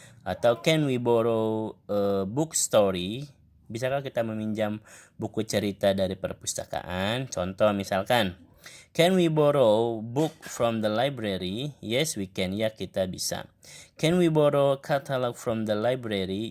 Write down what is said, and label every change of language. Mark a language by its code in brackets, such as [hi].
[id] Atau [en] can we borrow a book story? [id] Bisakah kita meminjam buku cerita dari perpustakaan? Contoh misalkan, [en] can we borrow book from the library? Yes, we can. [id] Ya, kita bisa. [en] Can we borrow catalog from the library?